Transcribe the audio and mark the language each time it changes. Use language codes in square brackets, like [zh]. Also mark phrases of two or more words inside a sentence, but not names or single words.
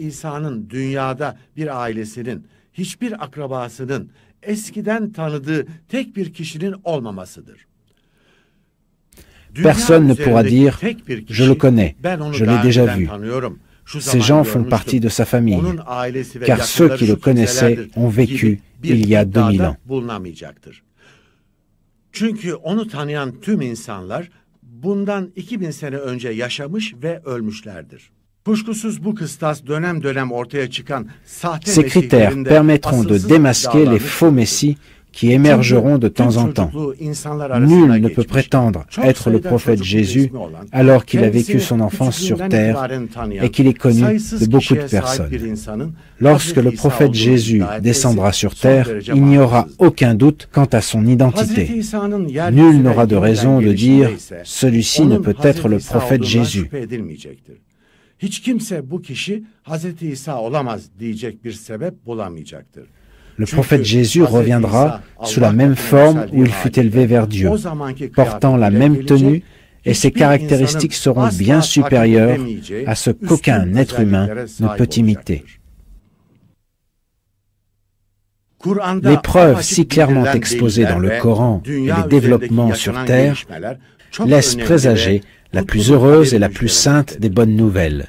[fr] Personne ne pourra dire « je le connais, je l'ai déjà vu ». Ces gens font partie de sa famille, car ceux qui le connaissaient ont vécu il y a 2000 ans. [tr] Çünkü onu tanıyan tüm insanlar bundan 2000 sene önce yaşamış ve ölmüşlerdir. Kuşkusuz bu kıstas dönem dönem ortaya çıkan sahte [fr] Ces critères permettront de démasquer les faux messies qui émergeront de temps en temps. Nul ne peut prétendre être le prophète Jésus alors qu'il a vécu son enfance sur terre et qu'il est connu de beaucoup de personnes. Lorsque le prophète Jésus descendra sur terre, il n'y aura aucun doute quant à son identité. Nul n'aura de raison de dire « celui-ci ne peut être le prophète Jésus ». [tr] Hiç kimse bu kişi Hazreti İsa olamaz diyecek bir sebep bulamayacaktır. [fr] Le prophète Jésus reviendra sous la même forme où il fut élevé vers Dieu, portant la même tenue, et ses caractéristiques seront bien supérieures à ce qu'aucun être humain ne peut imiter. Les preuves si clairement exposées dans le Coran et les développements sur terre laissent présager la plus heureuse et la plus sainte des bonnes nouvelles.